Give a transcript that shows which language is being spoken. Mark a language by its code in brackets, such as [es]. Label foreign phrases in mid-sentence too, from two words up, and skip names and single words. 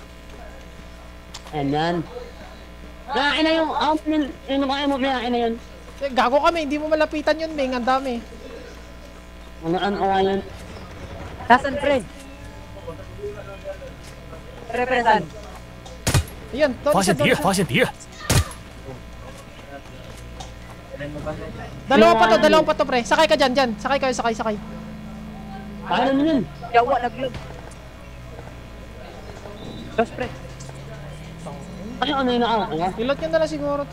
[tl] Ayan. Ina yung kaya mo na yun. Eh, gago kami, hindi mo malapitan yun, Ming. Ang dami. Ano yan? Tasan pre. Represent. Ayun, [zh] 发现敌人，发现敌人， [tl] Dalawa pa to, pre. Sakay ka dyan. Sakay. Paano mo yun? Yawa naglag. Dos pre. Ano yung nakakaya? Ilot nyo na lang siguro to.